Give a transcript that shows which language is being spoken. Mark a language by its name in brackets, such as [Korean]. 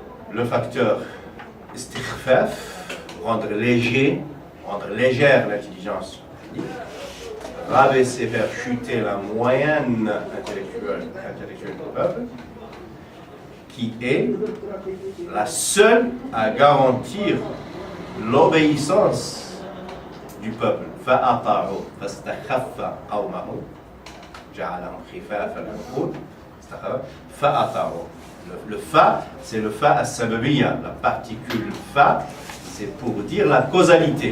[French] Le facteur istighfaf, rendre légère l'intelligence, rabaisser, faire chuter la moyenne intellectuelle du peuple, qui est la seule à garantir l'obéissance du peuple. [Arabic] فأطاعوا فاستخف قومه جعلهم خفافا العقول فأطاعوا. [French] Le fa, c'est le fa as-sababiyya. La particule fa, c'est pour dire la causalité.